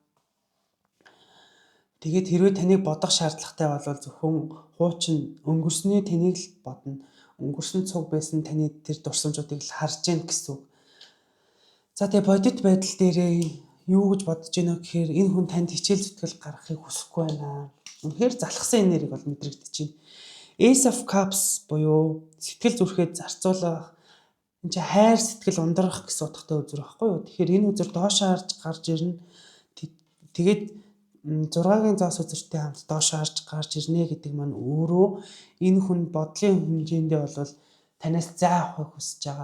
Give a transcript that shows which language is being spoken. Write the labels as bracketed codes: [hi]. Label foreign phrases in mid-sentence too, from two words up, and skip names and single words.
[mn] Тэгээд хэрвээ таныг бодох шаардлагатай бол зөвхөн хуучин өнгөрсний таныг л бодно. өнгөрсөн цуг байсан таны тэр дурсамжуудыг л харж гэн гэсэн үг. За тэгээ бодит байдал дээрээ юу гэж бодож байна гэхээр энэ хүн танд хичээл зүтгэл гаргахыг хүсэхгүй байна. Үнэхээр залхсан энерги бол мэдрэгдэж байна. Ace of Cups буюу сэтгэл зүрхээ зарцуулах, энэ чинь хайр сэтгэл ундрах гэсэн утгатай үзэр байхгүй юу? Тэгэхээр энэ үзэр доошоо харж гарч ирнэ. Тэгээд 6-гийн зоос үзэртэй хамт доошоо харж гарч ирнэ гэдэг маань өөрөө энэ хүн бодлын хэмжээндээ бол танаас зай авахыг хүсэж байгаа.